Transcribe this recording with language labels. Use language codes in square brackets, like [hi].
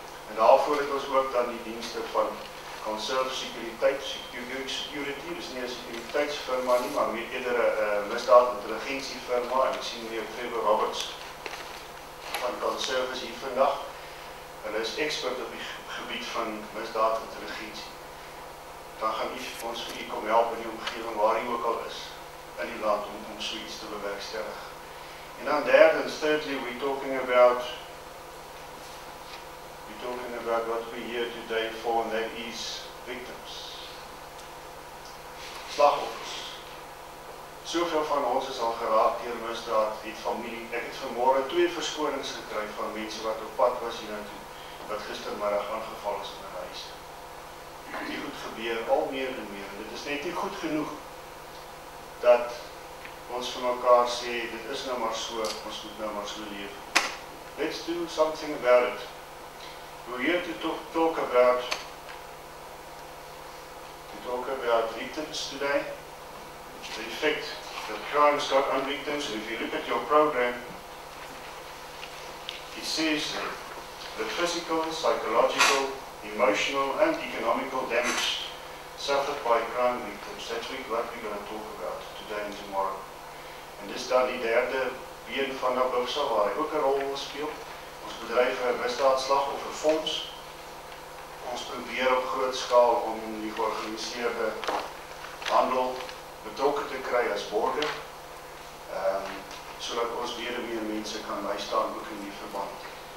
[af] En daarvoor het ons ook dan die dienste van Conserve Security, dis nie 'n sekuriteitsfirma nie, maar eerder 'n misdaadintelligensiefirma, en ek sien meneer Trevor Roberts van Conserve is hier vandag. Hulle is expert op die gebied van misdaadintelligensie. Dan gaan ons vir u kom help in die omgewing waar u ook al is in die land om so iets te bewerkstellig. En dan derdens, [en] thirdly, we're talking about what we're here today for, and that is victims. [af] Slagoffers. Soveel van ons is al geraak deur misdaad, het familie. Ek het vanmôre 2 verskonings gekry van mense wat op pad was hiernatoe, wat gistermiddag aangeval is in 'n huis. Die goed gebeur al meer en meer, en dit is net nie goed genoeg dat ons vir mekaar sê, dit is nou maar so, ons moet nou maar so leef. [en] Let's do something about it. We're here to talk about victims today, the effect that crime's got on victims. And if you look at your program, it says the physical, psychological, emotional and economical damage suffered by crime victims. That's what we're going to talk about today and tomorrow. [af] En dis dan die derde been van Nabuvsa waar hy ook 'n rol wil speel. Ons bedryf 'n misdaadslagofferfonds ons probeer op groot skaal om die georganiseerde handel betrokke te kry as border, sodat ons weer meer mense kan bystaan ook in die verband.